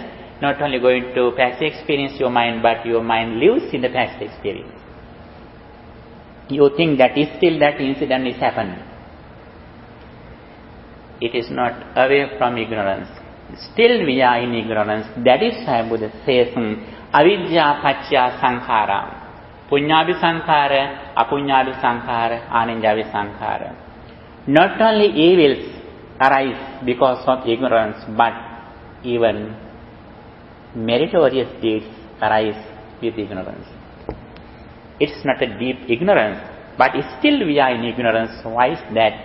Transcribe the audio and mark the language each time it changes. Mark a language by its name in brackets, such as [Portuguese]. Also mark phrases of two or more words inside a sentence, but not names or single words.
[English] Not only going to past experience your mind, but your mind lives in the past experience. You think that is still that incident is happening. It is not away from ignorance. Still we are in ignorance. That is why Buddha says, [Pali] avidya paccaya sankhara. Puññābhi sankhara, apuññābhi sankhara, ānanjābhi sankhara. [English] Not only evils arise because of ignorance, but even meritorious deeds arise with ignorance. It's not a deep ignorance, but still we are in ignorance. Why is that?